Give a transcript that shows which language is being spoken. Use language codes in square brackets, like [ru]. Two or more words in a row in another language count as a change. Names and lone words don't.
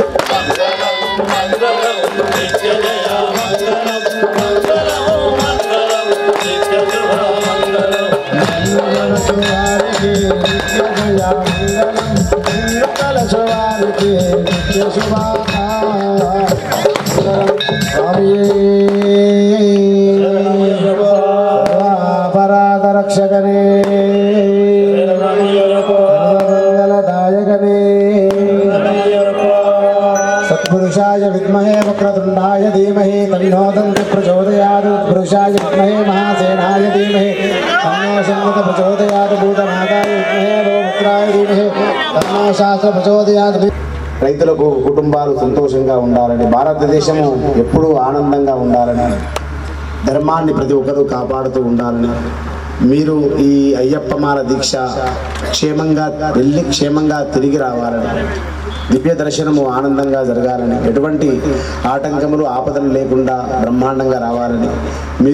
[te] మంగళం నిత్యజయ మంగళం మంగళం మంగళం నిత్యశుభ మంగళం మంగళవారికి నిత్యజయ మంగళం మంగళవారికి నిత్యశుభ పరాగరక్షకనే మంగళదాయకనే [sa] सत्पुरुषाय विद्महे वक्रतुण्डाय धीमहि तन्नो दन्ति प्रचोदयात् पुरुषाय विद्महे महासेनाय धीमहि तन्नो शङ्कर प्रचोदयात् भूतनाथाय विद्महे गोपुत्राय धीमहि तन्नो शास्त्र प्रचोदयात् [te] రైతులకు కుటుంబాలు సంతోషంగా ఉండాలని భారతదేశము ఎప్పుడూ ఆనందంగా ఉండాలని ధర్మాన్ని ప్రతి ఒక్కరూ కాపాడుతూ ఉండాలని మీరు ఈ అయ్యప్పమాల దీక్ష క్షేమంగా వెళ్ళి క్షేమంగా తిరిగి రావాలని దివ్య దర్శనము ఆనందంగా జరగాలని ఎటువంటి ఆటంకములు ఆపదలు లేకుండా బ్రహ్మాండంగా రావాలని మీరు